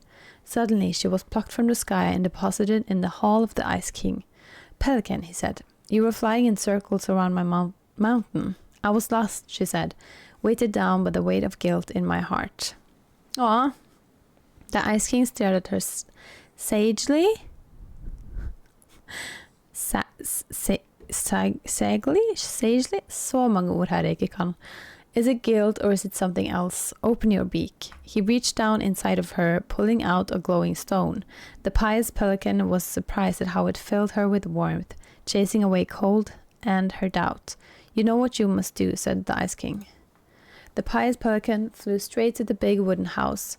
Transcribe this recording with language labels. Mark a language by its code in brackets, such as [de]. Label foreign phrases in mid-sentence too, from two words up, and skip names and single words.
[en] Suddenly, she was plucked from the sky and deposited in the hall of the Ice King. Pelican, he said, you were flying in circles around my mountain. I was lost, she said, weighted down by the weight of guilt in my heart. Aw. The Ice King stared at her sagely. Sagely? [da] Så mange ord her jeg ikke kan. [en] Is it guilt or is it something else? Open your beak. He reached down inside of her, pulling out a glowing stone. The pious pelican was surprised at how it filled her with warmth, chasing away cold and her doubt. You know what you must do, said the Ice King. The pious pelican flew straight to the big wooden house.